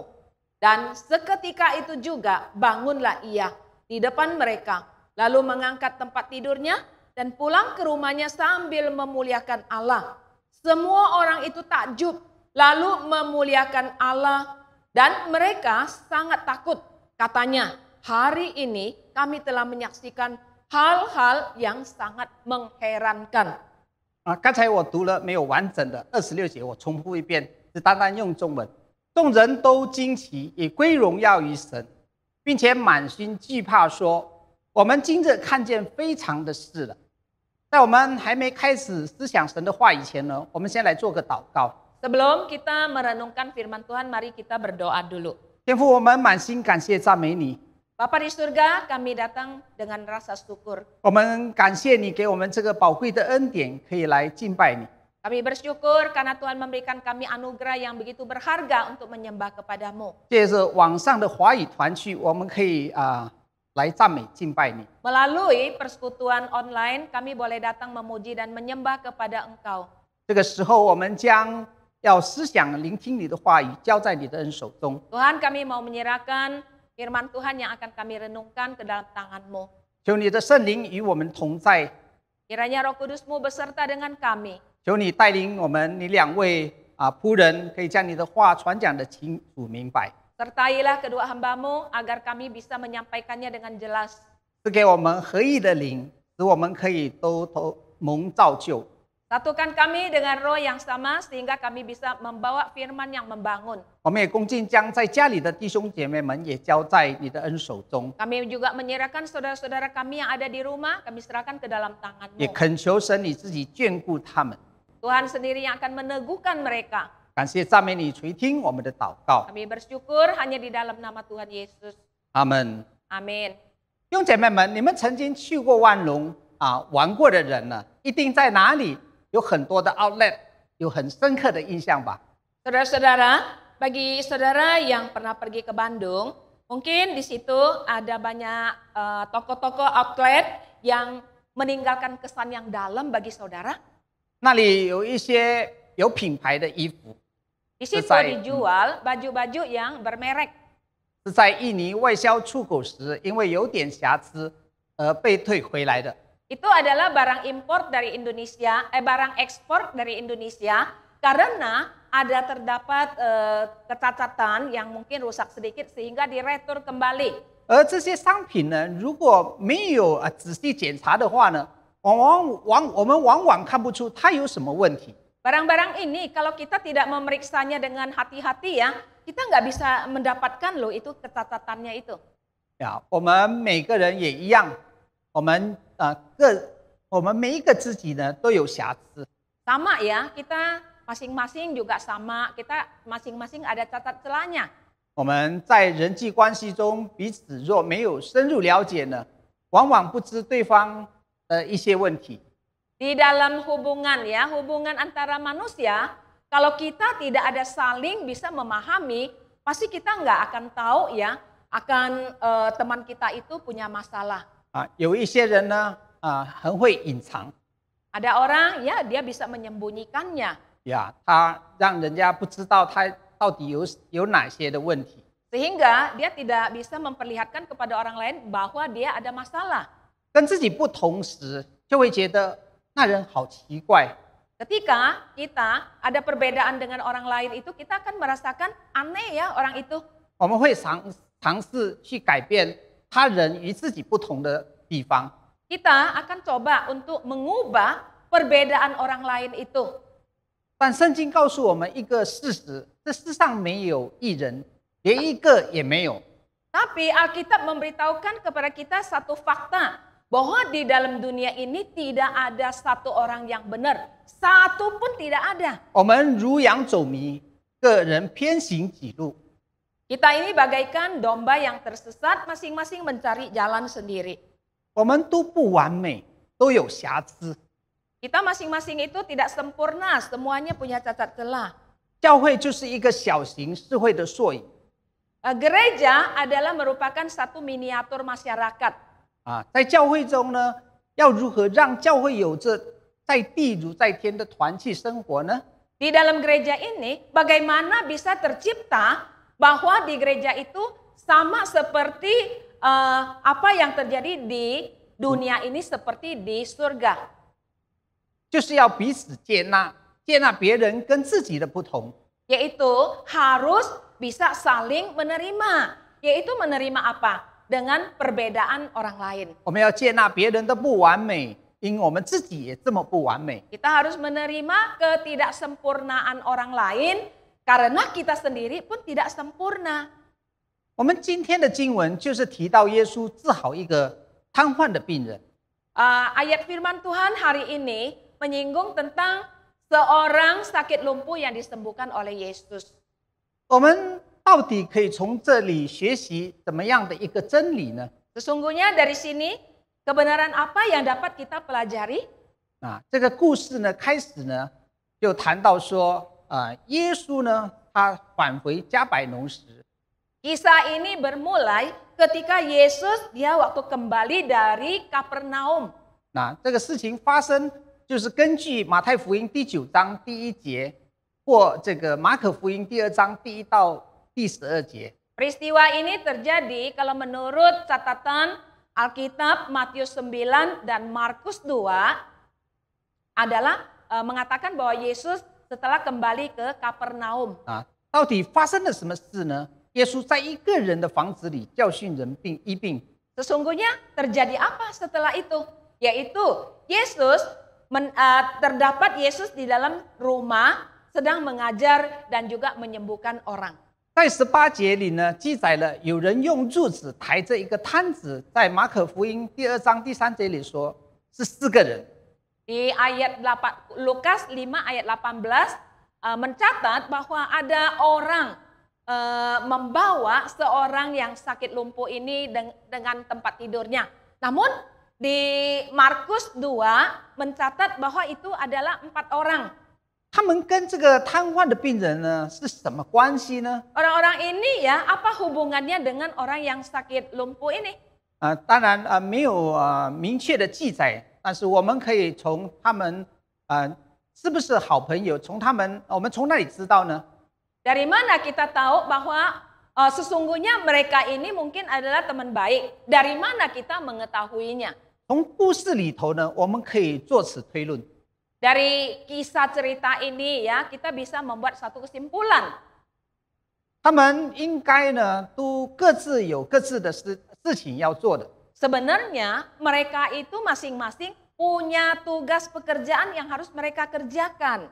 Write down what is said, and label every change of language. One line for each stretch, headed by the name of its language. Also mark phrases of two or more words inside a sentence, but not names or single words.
Indonesian: Dan seketika itu juga bangunlah ia di depan mereka, lalu mengangkat tempat tidurnya dan pulang ke rumahnya sambil memuliakan Allah. Semua orang itu takjub, lalu memuliakan Allah, dan mereka sangat takut. Katanya, "Hari ini kami telah menyaksikan hal-hal yang sangat mengherankan."
Chinese: 刚才我读了没有完整的26节，我重复一遍，只单单用中文。众人都惊奇，也归荣耀于神，并且满心惧怕，说：“我们今日看见非常的事了。” 在我们还没开始思想神的话以前呢，我们先来做个祷告。
Indonesian: Sebelum kita merenungkan firman Tuhan, mari kita berdoa dulu.
Chinese: 天父，我们满心感谢赞美你。
Indonesian: Bapa di surga, kami datang dengan rasa syukur.
Chinese: 我们感谢你给我们这个宝贵的恩典，可以来敬拜你。
Indonesian: Kami bersyukur karena Tuhan memberikan kami anugerah yang begitu berharga untuk menyembah kepadamu.
Chinese: 借着网上的华语团契，我们可以来赞美敬拜你。
Indonesian: Melalui persekutuan online, kami boleh datang memuji dan menyembah kepada Engkau.
Chinese: 这个时候，我们将要思想聆听你的话语，交在你的恩手中。
Indonesian: Tuhan, kami mau menyerahkan firman Tuhan yang akan kami renungkan ke dalam tangan-Mu.
Chinese: 求你的圣灵与我们同在，
Indonesian: Kiranya Roh Kudus-Mu beserta dengan kami.
Chinese: 求你带领我们，你两位仆人可以将你的话传讲的清楚明白，
Indonesian: Sertailah kedua hamba-Mu agar kami bisa menyampaikannya dengan jelas.
Chinese: 赐给我们合一的灵，使我们可以都蒙造就。
Indonesian: Satukan kami dengan roh yang sama sehingga kami bisa membawa firman yang membangun.
Chinese: 我们也恭敬将在家里的弟兄姐妹们也交在你的恩手中，
Indonesian: Kami juga menyerahkan saudara-saudara kami yang ada di rumah, kami serahkan ke dalam
Chinese: 也
Indonesian: tangan-Mu.
Chinese: 恳求神你自己眷顾他们，
Indonesian: Tuhan sendiri yang akan meneguhkan mereka.
Chinese: 感谢赞美你垂听我们的祷告，
Indonesian: Kami bersyukur hanya di dalam nama Tuhan Yesus.
Chinese: 阿门。
Indonesian: Amin.
Chinese: 弟兄姐妹们，你们曾经去过万隆玩过的人呢，一定在哪里有很多的 outlet， 有很深刻的印象吧？
Indonesian: Saudara-saudara, bagi saudara yang pernah pergi ke Bandung, mungkin di situ ada banyak toko-toko outlet yang meninggalkan kesan yang dalam bagi saudara.
Chinese: 那里有一些有品牌的衣服，
Indonesian: Di situ Selesai. dijual baju-baju yang bermerek.
Chinese: 是在印尼外销出口时，因为有点瑕疵而被退回来的。
Indonesian: Itu adalah barang impor dari Indonesia, barang ekspor dari Indonesia karena ada terdapat kecacatan yang mungkin rusak sedikit sehingga diretur kembali.
Chinese: 而这些商品呢，如果没有仔细检查的话呢，我们往往看不出它有什么问题。
Indonesian: Barang-barang ini kalau kita tidak memeriksanya dengan hati-hati ya, kita nggak bisa mendapatkan loh itu kecacatannya itu.
Chinese: 呀，我们每个人也一样，我们每一个自己呢都有瑕疵。
Indonesian: Sama ya, kita masing-masing juga sama, kita masing-masing ada cacat celahnya.
Chinese: 我们在人际关系中彼此若没有深入了解呢，往往不知对方的一些问题。
Indonesian: Di dalam hubungan ya, hubungan antara manusia, kalau kita tidak ada saling bisa memahami, pasti kita nggak akan tahu ya, akan teman kita itu punya masalah.
Chinese: 有一些人呢，很会隐藏，
Indonesian: Ada orang ya dia bisa menyembunyikannya.
Chinese: 呀，他让人家不知道他到底有哪些的问题。
Indonesian: Sehingga dia tidak bisa memperlihatkan kepada orang lain bahwa dia ada masalah.
Chinese: 跟自己不同时，就会觉得那人好奇怪。
Indonesian: Ketika kita ada perbedaan dengan orang lain itu, kita akan merasakan aneh ya orang itu.
Chinese: 我们会尝试去改变他人与自己不同的地方。
Indonesian: Kita akan coba untuk mengubah perbedaan orang lain itu.
Chinese: 但圣经告诉我们一个事实：这世上没有一人，连一个也没有。
Indonesian: Tapi Alkitab memberitahukan kepada kita satu fakta, bahwa di dalam dunia ini tidak ada satu orang yang benar. Satu pun tidak ada.
Chinese: 我们如羊走迷，个人偏行己路。
Indonesian: Kita ini bagaikan domba yang tersesat, masing-masing mencari jalan sendiri.
Chinese: 我们都不完美，都有瑕疵。
Indonesian: Kita masing-masing itu tidak sempurna, semuanya punya cacat celah.
Chinese: 教会就是一个小型社会的缩影。
Indonesian: Gereja adalah merupakan satu miniatur masyarakat.
Chinese: 在教会中呢，要如何让教会有着在地如在天的团契生活呢？
Indonesian: Di dalam gereja ini, bagaimana bisa tercipta bahwa di gereja itu sama seperti apa yang terjadi di dunia ini seperti di surga.
Chinese: 就是要彼此接纳，接纳别人跟自己的不同。
Indonesian: Yaitu harus bisa saling menerima. Yaitu menerima apa? Dengan perbedaan orang lain.
Chinese: 我们要接纳别人的不完美，因为我们自己也这么不完美。
Indonesian: Kita harus menerima ketidaksempurnaan orang lain karena kita sendiri pun tidak sempurna.
Chinese: 我们今天的经文就是提到耶稣治好一个瘫痪的病人。
Indonesian: Ayat firman Tuhan hari ini menyinggung tentang seorang sakit lumpuh yang disembuhkan oleh Yesus.
Chinese: 我们到底可以从这里学习怎么样的一个真理呢？
Indonesian: Sesungguhnya dari sini kebenaran apa yang dapat kita pelajari?
Chinese: 这个故事呢，开始呢就谈到说，耶稣呢他返回加百农时，
Indonesian: Kisah ini bermulai ketika Yesus dia waktu kembali dari Kapernaum.
Chinese: 这个事情发生就是根据马太福音第9章第1节，或这个马可福音第2章第1到第12节。
Indonesian: Peristiwa ini terjadi kalau menurut catatan Alkitab Matius 9 dan Markus 2 adalah mengatakan bahwa Yesus setelah kembali ke Kapernaum.
Chinese: 到底发生了什么事呢？耶稣在一个人的房子里教训人并医病。
Indonesian: Sesungguhnya terjadi apa setelah itu? Yaitu Yesus terdapat Yesus di dalam rumah sedang mengajar dan juga menyembuhkan orang.
Chinese: 在18节里呢，记载了有人用褥子抬着一个摊子，在马可福音第2章第3节里说是4个人。
Indonesian: Di ayat Lukas 5 ayat 18 mencatat bahwa ada orang membawa seorang yang sakit lumpuh ini dengan tempat tidurnya. Namun di Markus 2 mencatat bahwa itu adalah 4 orang.
Chinese: 他们跟这个瘫痪的病人呢是什么关系呢？
Indonesian: Orang-orang ini ya, apa hubungannya dengan orang yang sakit lumpuh ini?
Chinese: 当然没有明确的记载，但是我们可以从他们是不是好朋友，我们从哪里知道呢？
Indonesian: Dari mana kita tahu bahwa sesungguhnya mereka ini mungkin adalah teman baik? Dari mana kita mengetahuinya?
Chinese: 从故事里头呢，我们可以做此推论。
Indonesian: Dari kisah cerita ini ya, kita bisa membuat satu kesimpulan.
Chinese: 他们应该呢，都各自有各自的事情要做的。
Indonesian: Sebenarnya mereka itu masing-masing punya tugas pekerjaan yang harus mereka kerjakan.